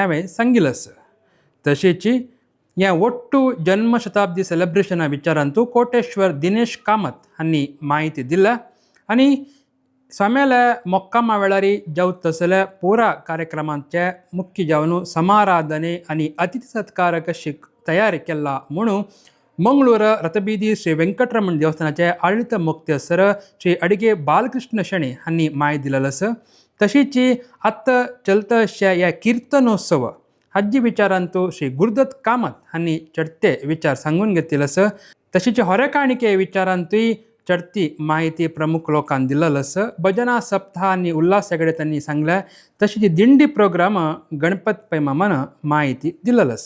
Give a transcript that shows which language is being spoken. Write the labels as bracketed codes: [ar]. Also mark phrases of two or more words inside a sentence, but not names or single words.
[kok] वेळी सांगिल्लें आसा तशीची ह्या ಒಟ್ಟು जन्म शताब्दी सेलिब्रेशना विचारांतू कोटेश्वर दिनेश कामत हांणी माहिती दिल्या आनी स्वाम्याल्या मोक्कामा वेळारी जावत तसल्या पुरा कार्यक्रमांचे मुख्य जावन समाराधने आनी अतिथी सत्कार कशी तयारी केला म्हणून ಮಂಗಳೂರು ರಥಬೀದಿ ಶ್ರೀ ವೆಂಕಟರಮಣ ದೇವಸ್ಥಾनाचे आळित मुक्तेसर श्री अडगे बालकृष्ण शणे हांनी माहिती दिलेलस. तशीच आत्ता चलतशा या कीर्तनोत्सव हाजी विचारांतू श्री गुरुदत्त कामत हांनी चढते विचार सांगून घेतलेलस. तशीच होरेकाणिके विचारांतूय चढती माहिती प्रमुख लोकांनी दिलेलस. भजना सप्ताह आणि उल्हास हेगडे त्यांनी सांगल्या. तशीच दिंडी प्रोग्राम गणपत पैमामान माहिती दिलेलस.